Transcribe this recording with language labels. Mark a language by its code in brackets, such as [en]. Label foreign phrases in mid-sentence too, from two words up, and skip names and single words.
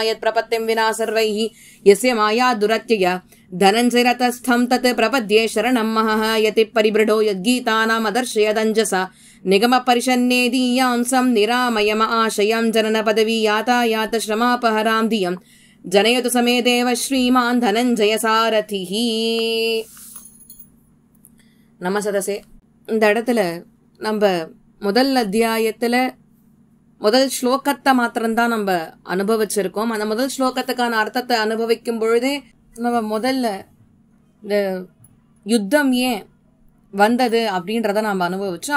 [sa] यत्प्रपत्तिं विना सर्वैः यस्य माया दुरत्यया धनञ्जयरतस्थं तत् प्रपद्ये शरणं महः। यति परिबृढो यद्गीतानामदर्शयदञ्जसा निगमपरिषन्नेदीयां सं निरामयम आशयं जननपदवी यातायात श्रमापहरां धियं जनयतु समेदेव श्रीमान् धनञ्जय सारथिः। [ta] நம்ம சதசே இந்த இடத்துல நம்ம முதல் அத்தியாயத்துல முதல் ஸ்லோகத்தை மாத்திரம்தான் நம்ம அனுபவிச்சிருக்கோம். அந்த முதல் ஸ்லோகத்துக்கான அர்த்தத்தை அனுபவிக்கும் பொழுதே நம்ம முதல்ல இந்த யுத்தம் ஏன் வந்தது அப்படின்றத நம்ம அனுபவிச்சோம்.